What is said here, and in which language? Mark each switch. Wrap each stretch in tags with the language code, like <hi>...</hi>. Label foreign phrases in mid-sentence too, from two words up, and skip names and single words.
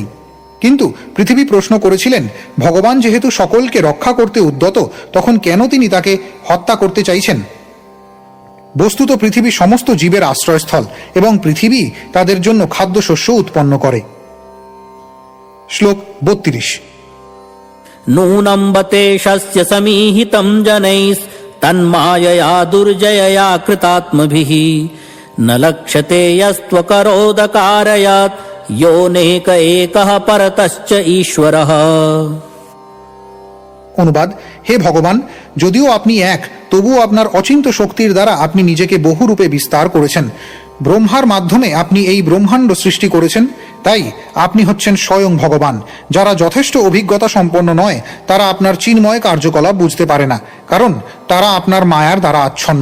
<bn>কিন্তু পৃথিবী প্রশ্ন করেছিলেন, ভগবান যেহেতু সকলকে রক্ষা করতে উদ্যত, তখন কেন তিনি তাকে হত্যা করতে চাইছেন? বস্তুত পৃথিবী সমস্ত জীবের আশ্রয়স্থল এবং পৃথিবী তাদের জন্য খাদ্যশস্য উৎপন্ন করে। শ্লোক ৩২।</bn> <sa>नूनं बतेशस्य समीहितं जनैस्तन्मायया दुर्जयया कृतात्मभिः न लक्ष्यते यस्त्वकरोदकारयात् योऽनेक एकः परतश्च ईश्वरः।</sa> <bn>অনুবাদ: হে ভগবান, যদিও আপনি এক, তবুও আপনার অচিন্ত শক্তির দ্বারা আপনি নিজেকে বহুরূপে বিস্তার করেছেন। ব্রহ্মার মাধ্যমে আপনি এই ব্রহ্মাণ্ড সৃষ্টি করেছেন, তাই আপনি হচ্ছেন স্বয়ং ভগবান। যারা যথেষ্ট অভিজ্ঞতা সম্পন্ন নয় তারা আপনার চিন্ময় কার্যকলাপ বুঝতে পারে না, কারণ তারা আপনার মায়ার দ্বারা আচ্ছন্ন।</bn>